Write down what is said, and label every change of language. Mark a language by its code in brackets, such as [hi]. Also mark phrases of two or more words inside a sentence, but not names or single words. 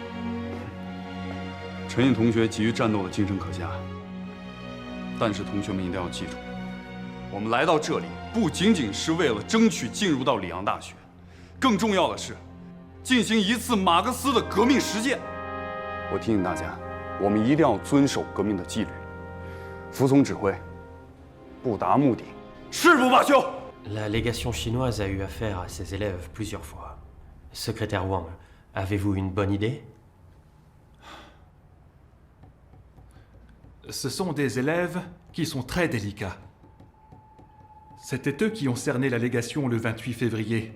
[zh] 陈毅同学急于战斗的精神可嘉，但是同学们一定要记住，我们来到这里不仅仅是为了争取进入到里昂大学，更重要的是进行一次马克思的革命实践。我提醒大家，我们一定要遵守革命的纪律，服从指挥，不达目的誓不罢休。 [fr] La légation chinoise a eu affaire à ses élèves plusieurs fois. Secrétaire Wang, avez-vous une bonne idée? Ce sont des élèves qui sont très délicats. C'était eux qui ont cerné la légation le 28 février.